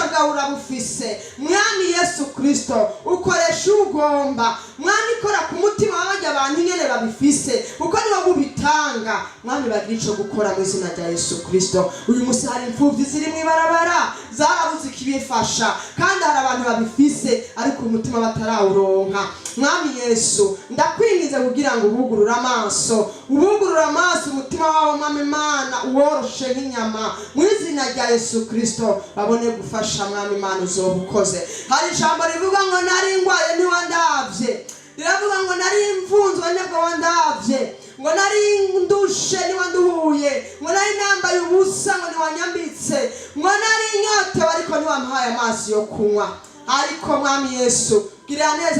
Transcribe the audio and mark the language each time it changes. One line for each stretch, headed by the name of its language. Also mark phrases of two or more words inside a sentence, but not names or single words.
Rundi: bwawe urabufise Mwami Yesu Kristo ukoresha ugomba Mwami kora ku mutima w'abajya abantu nyene babifise kuko niwo bubitanga Mwami bagira ico gukora mu izina rya Yesu Kristo uyu musi hari imfuvyi ziri mw'ibarabara zarabuze ikibifasha kandi hari abantu babifise ariko umutima batarawuronka Mwami Yesu ndakwingize kugira ngo ubugurura amaso umutima wawe Mwami Imana uworoshe nk'inyama mu izina rya Yesu Kristo babone gufasha Mwami Imana uzobukoze hari ijambo rivuga ngo nari ngwaye ntiwandavye riravuga ngo nari imvunzwe ntabwo wandavye ngo nari ndushe niwanduhuye ngo nari nambaye ubusa ngo niwanyambitse ngo nari inyotewe ariko niwampaye amazi yo kunywa ariko Mwami Yesu girira neza